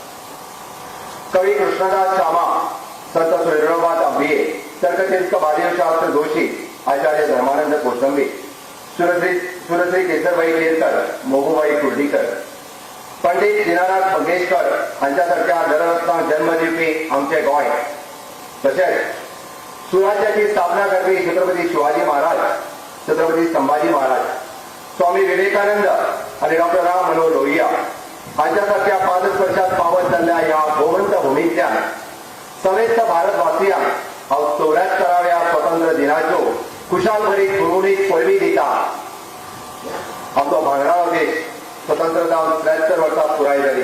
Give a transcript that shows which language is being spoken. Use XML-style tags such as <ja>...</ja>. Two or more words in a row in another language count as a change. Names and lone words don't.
<kok>कवी कृष्णदास शामा, संत सूर्यनाथ आंबिये, तर्कचिंतक महादेव शास्त्र जोशी, आचार्य धर्मानंद कोसंबी, सुरश्री केसरबाई केरकर, मोगूबाई कुर्डीकर, पंडित दीनानाथ मंगेशकर हांच्या सारख्या नररत्नांक जन्म दिवपी आमचे गोंय, तशेंच सुराज्याची स्थापना करपी छत्रपती शिवाजी महाराज, छत्रपती संभाजी महाराज, स्वामी विवेकानंद आणि डॉक्टर राम मनोहर लोहिया हांच्या सारख्या पादस्पर्शात पावत जाल्ल्या ह्या गोवंत भूमींतल्यान समेस्त भारतवासियांक हांव 74व्या स्वतंत्र दिनाच्यो खुशाल भरीत गुणगुणीत पळवी दिता. आमचो भांगराळो देश स्वतंत्र जावन 73 वर्सां पुराय जाली.</kok>